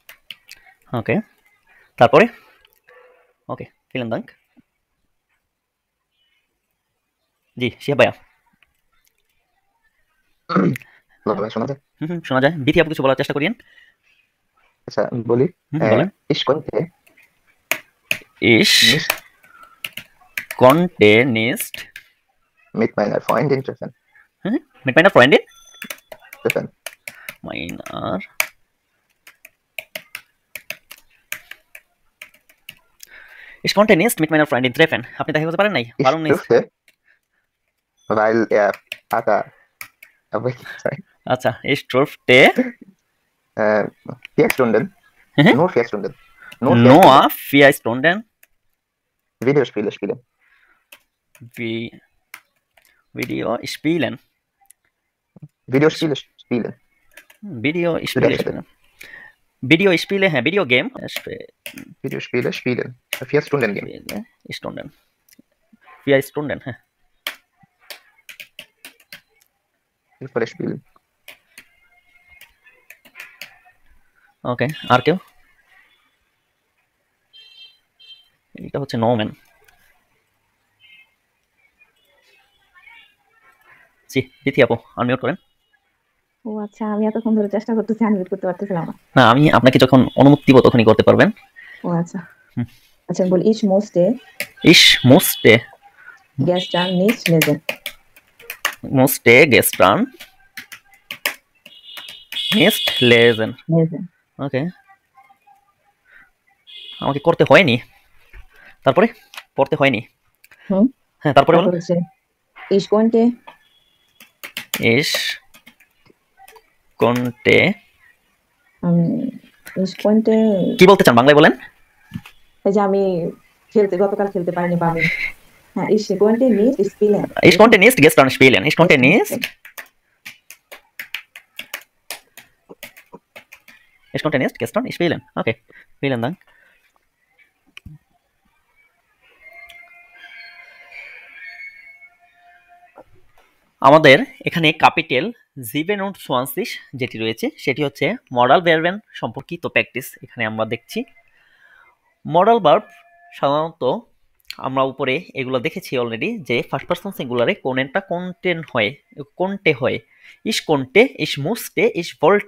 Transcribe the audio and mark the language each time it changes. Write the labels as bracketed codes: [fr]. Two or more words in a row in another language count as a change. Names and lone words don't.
[bn] ওকে, তারপরে ওকে [de] vielen Dank. [bn] জি শিহাব ভাইয়া। হ্যালো ভাই, শোনা যায়? শোনা যায়। বিথি আপু কিছু বলার চেষ্টা করিয়েন। আচ্ছা বলি। বলেন। [de] Ich konnte Ich nicht konnte nicht mit meiner Freundin treffen. mit meiner Freundin Treffen. meiner Ich konnte nicht mit meiner Freundin treffen. [bn] আপনি দেখা করতে পারেন নাই? [de] Ich Warum nicht? durfte, weil er Vater weg sein. [bn] আচ্ছা, [de] ich durfte 4 Stunden. Nur 4 Stunden. Nur 4 nur Stunden 4 Stunden Videospiele spielen. Video spielen. Videospiele spielen. Videospiele spielen. Videospiele, hä, Videogame. Videospiele spielen. 4 Stunden Game. Stunden. 4 Stunden, hä. Fußball spielen. [bn] ওকে, আর কেউ? এটা হচ্ছে নোম্যান। জি, বিথি আপু আনমিউট করেন। ও আচ্ছা, আমি এতক্ষণ ধরে চেষ্টা করতেছি, আনমিউট করতে পারতেছিলাম না। না, আমি আপনাকে যখন অনুমতি দিব তখনই করতে পারবেন। ও আচ্ছা। আচ্ছা বলি, [de] ich musste gestern nicht lesen. Musste gestern nicht lesen. [bn] ওকে, আমাকে করতে হয়নি, তারপরে পড়তে হয়নি। হ্যাঁ, তারপরে বলুন। [de] Ich konnte [bn] কি বলতে চান বাংলায় বলেন। এই যে আমি গতকাল খেলতে পারিনি বা আমি [de] ich konnte nicht spielen. Ich konnte nicht gestern spielen. Ich konnte nicht gestern spielen. Okay, vielen Dank. [bn] আমাদের এখানে ক্যাপিটাল 27 যেটি রয়েছে সেটি হচ্ছে [en] modal verb [bn] সম্পর্কিত প্র্যাকটিস। এখানে আমরা দেখছি [en] modal verb [bn] সাধারণত আমরা উপরে এগুলো দেখেছি অলরেডি যে [en] first person singulare [bn] কোনটে হয় [de] ich konnte, ich musste, ich wollte.